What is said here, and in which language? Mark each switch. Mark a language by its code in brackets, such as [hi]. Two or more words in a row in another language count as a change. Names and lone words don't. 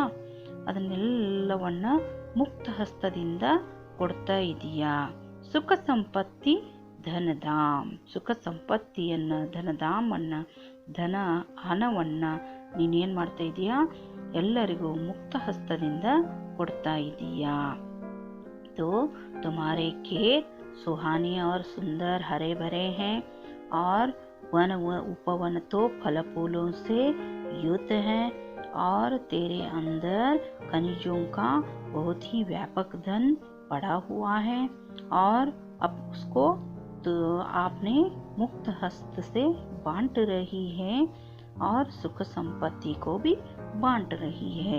[kn] ಅದನ್ನೆಲ್ಲವನ್ನ ಮುಕ್ತ ಹಸ್ತದಿಂದ ಕೊಡ್ತಾ ಇದೀಯಾ। [hi] सुख संपत्ति धनधाम, [kn] ಸುಖ ಸಂಪತ್ತಿಯನ್ನ, ಧನಧಾಮನ್ನ, ಹಣವನ್ನ ನೀನೇನು ಮಾಡ್ತಾ ಇದೀಯಾ? ಎಲ್ಲರಿಗೂ ಮುಕ್ತ ಹಸ್ತದಿಂದ ಕೊಡ್ತಾ ಇದೀಯಾ। [hi] तो तुम्हारे खेत सुहाने और सुंदर हरे भरे हैं, और वन उपवन तो फल फूलों से युक्त है, और तेरे अंदर खनिजों का बहुत ही व्यापक धन पड़ा हुआ है, और अब उसको तो आपने मुक्त हस्त से बांट रही है, और सुख संपत्ति को भी बांट रही है।